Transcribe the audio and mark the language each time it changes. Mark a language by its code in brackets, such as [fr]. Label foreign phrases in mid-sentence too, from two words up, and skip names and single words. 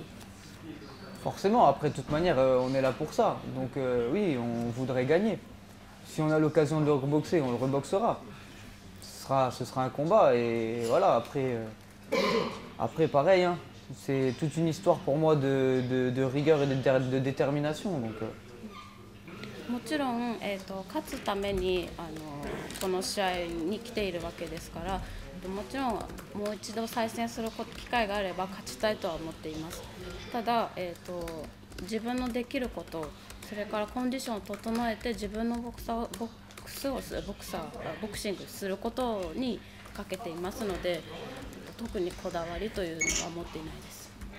[fr] Forcément, après, de toute manière, on est là pour ça. Donc oui, on voudrait gagner. Si on a l'occasion de le reboxer, on le reboxera. Ce sera un combat et voilà, après pareil, hein, c'est toute une histoire pour moi de rigueur et de détermination. Donc, [ja] もちろん、勝つためにこの試合に来ているわけですから、もちろんもう一度再戦する機会があれば勝ちたいとは思っています。ただ、自分のできること、それからコンディションを整えて自分のボクシングすることにかけていますので、特にこだわりというのは持っていないです。